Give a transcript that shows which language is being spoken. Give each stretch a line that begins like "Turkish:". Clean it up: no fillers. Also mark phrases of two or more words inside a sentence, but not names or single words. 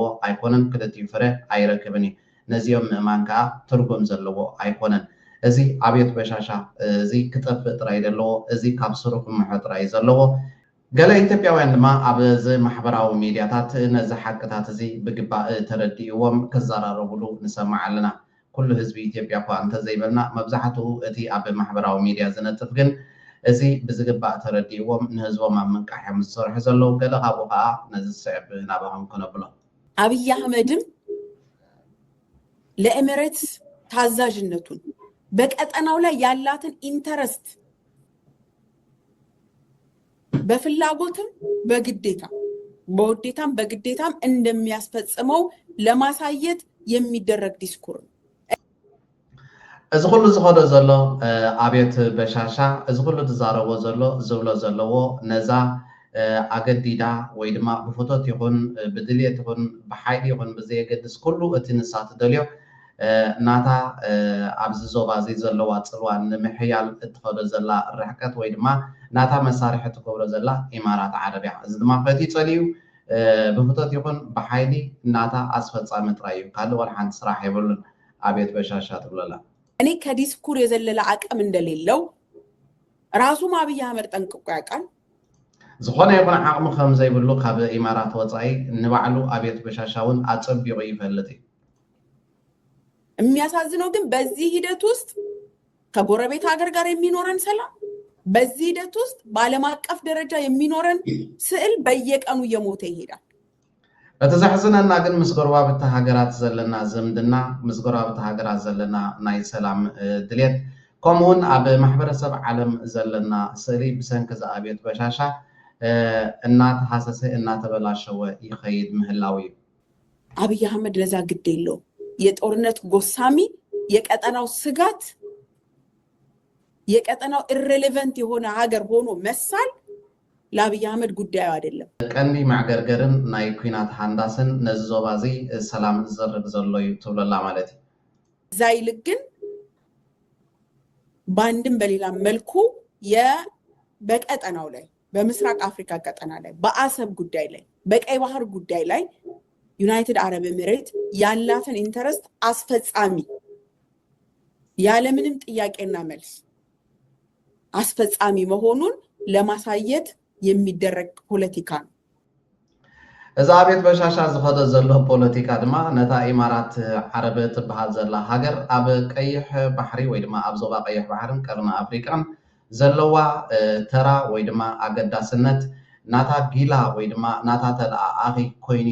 Tigrinya: ኣይኮነን፣ ክልቲኡ ፍረ ኣይረክብን እዩ። ነዚኦም ምእማን ከዓ ትርጉም ዘለዎ ኣይኮነን። እዚ ኣብየት በሻሻ እዚ ክጠፍእ ጥራይ ዘለዎ እዚ ካብ ስሩ ክምሖ ጥራይ ዘለዎ ገለ ኢትዮጵያውያን ድማ ኣብዚ ማሕበራዊ ሚድያታት ነዚ ሓቅታት እዚ ብግባእ ተረዲእዎም ክዘራረብሉ ንሰማዕ ኣለና። ኩሉ ህዝቢ ኢትዮጵያ እኳ እንተዘይበልና መብዛሕትኡ እቲ ኣብ ማሕበራዊ ሚድያ ዝነጥፍ ግን እዚ ብዝግባእ ተረዲእዎም ንህዝቦም ኣብ ምንቃሕዮም ዝሰርሑ ዘለው ገለ ካብኡ ከዓ ነዚ ዝስዕብ ናባኹም ክነብሎ
Amharic: አብይ አህመድም ለኤሚሬትስ ታዛዥነቱን በቀጠናው ላይ ያላትን ኢንተረስት በፍላጎትም በውዴታም በግዴታም እንደሚያስፈጽመው ለማሳየት የሚደረግ ዲስኩር ነው።
Tigrinya: እዚ ኩሉ ዝኸዶ ዘሎ ኣብየት በሻሻ እዚ ኩሉ ዝዛረቦ ዘሎ ዝብሎ ዘለዎ ነዛ ኣገዲዳ ወይ ድማ ብፍቶት ይኹን ብድልየት ይኹን ብሓይሊ ይኹን ብዘየገድስ ኩሉ እቲ ንሳ ትደልዮ ናታ ኣብዚ ዞባ እዚ ዘለዋ ፅልዋ ንምሕያል እትኸዶ ዘላ ርሕቀት ወይ ድማ ናታ መሳርሒ ትገብሮ ዘላ ኢማራት ዓረብያ እዚ ድማ ፈቲ ፀልዩ ብፍቶት ይኹን ብሓይሊ ናታ ኣስፈፃሚ ጥራይ እዩ ካልእ ወላ ሓንቲ ስራሕ የብሉን አብየት በሻሻ ትብለላ
Amharic: እኔ ከዲስኩር የዘለለ አቅም እንደሌለው ራሱም አብይ አህመድ ጠንቅቆ ያውቃል
Tigrinya: ዝኾነ ይኹን ዓቅሙ ከም ዘይብሉ ካብ ኢማራት ወፃኢ ንባዕሉ አብየት በሻሻውን አጽቢቑ ይፈልጥ
Amharic: የሚያሳዝነው ግን በዚህ ሂደት ውስጥ ከጎረቤት ሀገር ጋር የሚኖረን ሰላም በዚህ ሂደት ውስጥ በዓለም አቀፍ ደረጃ የሚኖረን ስዕል በየቀኑ እየሞተ ይሄዳል
Tigrinya: በተዛሕዝነና ግን ምስ ጎረባብቲ ሃገራት ዘለና ዝምድና ምስ ጎረባብቲ ሃገራት ዘለና ናይ ሰላም ድሌት ከምኡውን ኣብ ማሕበረሰብ ዓለም ዘለና ስእሊ ብሰንኪ ዝኣብየት በሻሻ እናተሓሰሰ እናተበላሸወ ይኸይድ ምህላው እዩ
Amharic: አብይ አህመድ ለዛ ግድ የለውም የጦርነት ጎሳሚ የቀጠናው ስጋት የቀጠናው ኢሬሌቨንት የሆነ ሀገር ሆኖ መሳል ለአብይ አህመድ ጉዳዩ አይደለም
Tigrinya: ቀንዲ ማዕገርገርን ናይ ኩናት ሃንዳስን ነዚ ዞባ እዚ ሰላም ዝዘርግ ዘሎ እዩ ትብለላ ማለት እዩ
Amharic: ዛይልክ ግን ባንድም በሌላ መልኩ በቀጠናው ላይ በምስራቅ አፍሪካ ቀጠና ላይ በአሰብ ጉዳይ ላይ በቀይ ባህር ጉዳይ ላይ ዩናይትድ አረብ ኤሚሬት ያላትን ኢንተረስት አስፈጻሚ ያለምንም ጥያቄና መልስ አስፈጻሚ መሆኑን ለማሳየት የሚደረግ ፖለቲካ ነው
Tigrinya: እዛ አብየት በሻሻ ዝኸደ ዘሎ ፖለቲካ ድማ ነታ ኢማራት ዓረብ ትበሃል ዘላ ሃገር ኣብ ቀይሕ ባሕሪ ወይ ድማ ኣብ ዞባ ቀይሕ ባሕርን ቀርኒ ኣፍሪቃን ዘለዋ ተራ ወይ ድማ ኣገዳስነት ናታ ጊላ ወይ ድማ ናታ ተለኣኺ ኮይኑ